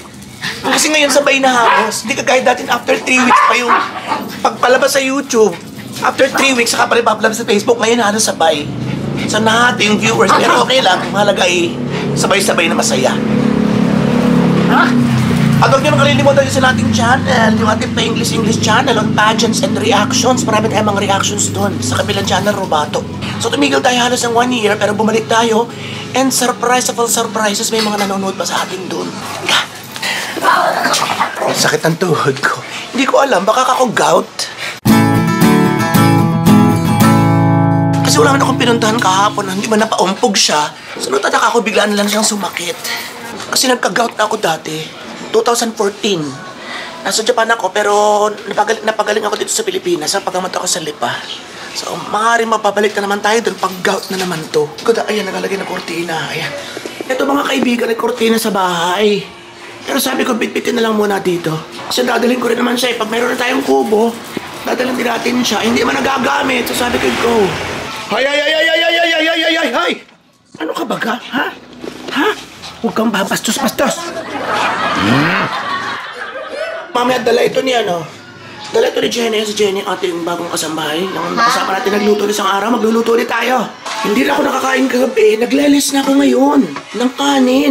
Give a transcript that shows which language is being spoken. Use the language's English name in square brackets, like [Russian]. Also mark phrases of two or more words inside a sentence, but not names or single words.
[Filipino] Kasi ngayon sabay na hapos. Hindi kagaya dati [English] after 3 weeks [Filipino] pa yung pagpalabas sa YouTube. [English] After 3 weeks, [Filipino] saka pala ipapalabas sa Facebook. Ngayon halos sabay. So, nahati yung viewers. Pero okay lang. Mahalaga ay sabay-sabay na masaya. At huwag nyo nang kalilimutan din sa ating channel, yung ating pa-English [English] channel on pageants and reactions. [Filipino] Marami tayong mga reactions doon sa kabilang channel, Robato. So tumigil tayo halos ng 1 year, pero bumalik tayo. [English] And surprise of all surprises, [Filipino] may mga nanonood pa sa atin doon. Sakit ang tuhod ko. Hindi ko alam, baka ako gout. Kasi wala man akong pinuntahan kahapon, hindi man napaumpog siya. So natataka ako, biglaan na lang siyang sumakit. Kasi nagka-gout na ako dati. 2014. Nasa Japan ako, pero napagaling ako dito sa Pilipinas sa pagkamat ako sa lipa. So, maaaring mapabalik na naman tayo doon pag gout na naman to. Kuda, ayan, nakalagay na kortina. Ayan. Ito mga kaibigan, ay kortina sa bahay. Pero sabi ko, bitbitin na lang muna dito. Kasi dadalhin ko rin naman siya. Pag mayroon na tayong kubo, dadalhin din natin siya. Hindi man nagagamit. So sabi ko, go. Hay, hay, hay, hay, hay, hay, hay, hay, hay, hay, hay. Ano ka baga? Ha? Ha? Huwag kang babastos-bastos. Mamaya dala ito ni ano. Dala ito ni Jenny. Si Jenny, ating bagong kasambahay. Nang kasama natin nagluto isang araw, magluluto ulit tayo. Hindi na ako nakakain kagabi. Naglelis na ako ngayon ng kanin.